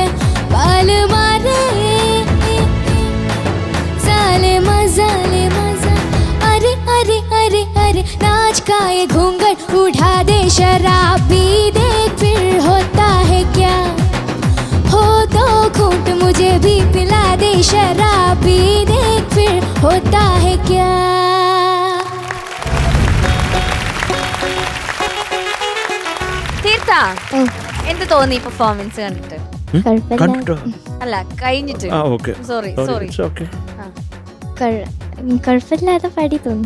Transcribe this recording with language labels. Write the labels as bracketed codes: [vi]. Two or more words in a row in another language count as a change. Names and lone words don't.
[hi] बाल मारे जालिमा जालिमा, अरे अरे अरे अरे नाच का ये घूंघट उठा दे शराबी, देख फिर होता है क्या। हो 2 घूंट मुझे भी पिला दे शराबी, देख फिर होता है क्या। [ml] തീർത്ത എന്ത് തോന്നി പെർഫോമൻസ് കണ്ടിട്ട്? അല്ല കഴിഞ്ഞിട്ട്. സോറി കുഴപ്പമില്ലാതെ പാടി തോന്നി.